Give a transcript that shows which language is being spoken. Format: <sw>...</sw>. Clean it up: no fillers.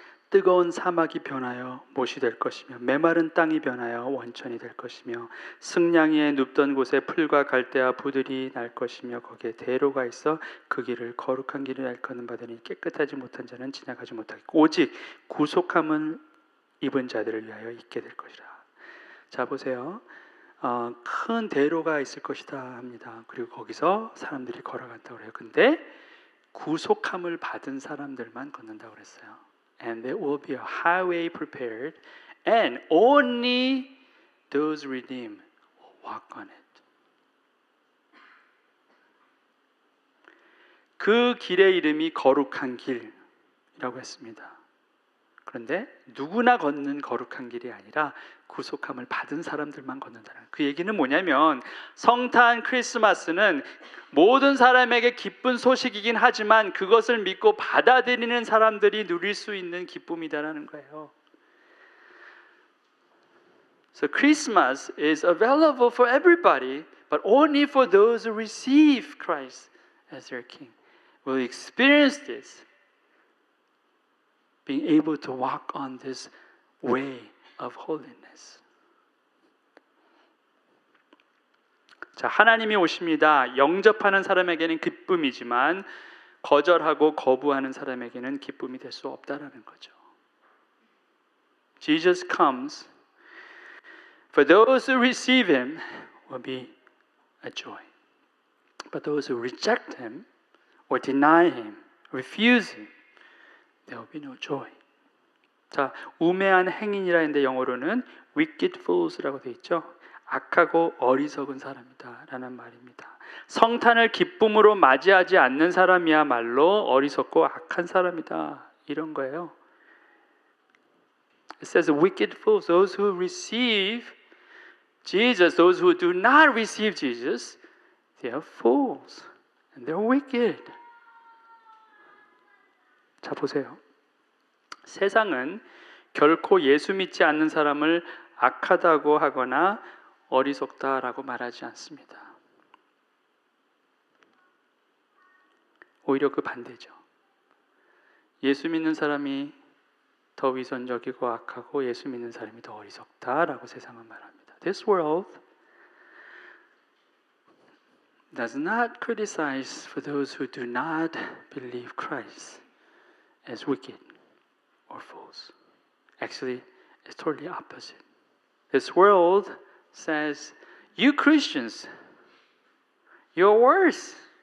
<ko>뜨거운 사막이 변하여 못이 될 것이며 메마른 땅이 변하여 원천이 될 것이며 승냥이에 눕던 곳에 풀과 갈대와 부들이 날 것이며 거기에 대로가 있어 그 길을 거룩한 길을 일컫는 바되니 깨끗하지 못한 자는 지나가지 못하겠고 오직 구속함을 입은 자들을 위하여 있게 될 것이라. 자 보세요. 큰 대로가 있을 것이다 합니다. 그리고 거기서 사람들이 걸어간다고 그래요. 근데 구속함을 받은 사람들만 걷는다고 그랬어요.</ko> <en>And there will be a highway prepared, and only those redeemed will walk on it.</en> <ko>그 길의 이름이 거룩한 길이라고 했습니다. 그런데 누구나 걷는 거룩한 길이 아니라 구속함을 받은 사람들만 걷는다는 그 얘기는 뭐냐면 성탄 크리스마스는 모든 사람에게 기쁜 소식이긴 하지만 그것을 믿고 받아들이는 사람들이 누릴 수 있는 기쁨이다라는 거예요.</ko> <en>So Christmas is available for everybody, but only for those who receive Christ as their King will experience this, being able to walk on this way of holiness.</en> <ko>자, 하나님이 오십니다. 영접하는 사람에게는 기쁨이지만 거절하고 거부하는 사람에게는 기쁨이 될 수 없다라는 거죠.</ko> <en>Jesus comes. For those who receive him will be a joy. But those who reject him or deny him, refuse him, there will be no joy.</en> <ko>자, 우매한 행인이라 했는데 영어로는</ko> <en>wicked fools</en> <ko>라고 되어 있죠. 악하고 어리석은 사람이다 라는 말입니다. 성탄을 기쁨으로 맞이하지 않는 사람이야말로 어리석고 악한 사람이다 이런 거예요.</ko> <en>It says wicked fools, those who receive Jesus, those who do not receive Jesus, they are fools and they're wicked.</en> <ko>자 보세요. 세상은 결코 예수 믿지 않는 사람을 악하다고 하거나 어리석다라고 말하지 않습니다. 오히려 그 반대죠. 예수 믿는 사람이 더 위선적이고 악하고 예수 믿는 사람이 더 어리석다라고 세상은 말합니다.</ko> <en>This world does not criticize for those who do not believe Christ as wicked or fools. Actually, it's totally opposite. This world says, you Christians, you're worse.</en>